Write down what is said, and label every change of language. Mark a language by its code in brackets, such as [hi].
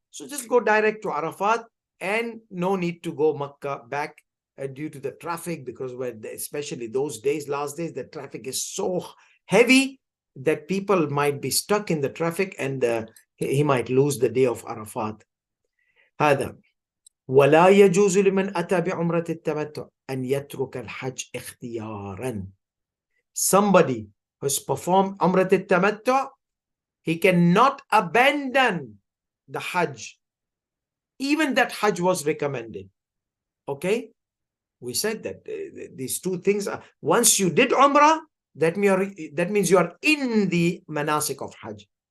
[en] So just go direct to Arafat, and no need to go Makkah back due to the traffic, because especially those days, last days, the traffic is so heavy that people might be stuck in the traffic and he might lose the day of Arafat. [ar] هذا ولا يجوز لمن أتى بعمرة التمتع أن يترك الحج اختيارا. [en] Somebody who's performed Umrah al-Tamattu, he cannot abandon the Hajj. Even that Hajj was recommended. Okay? We said that these two things are, once you did Umrah, that means you are in the manasik of Hajj.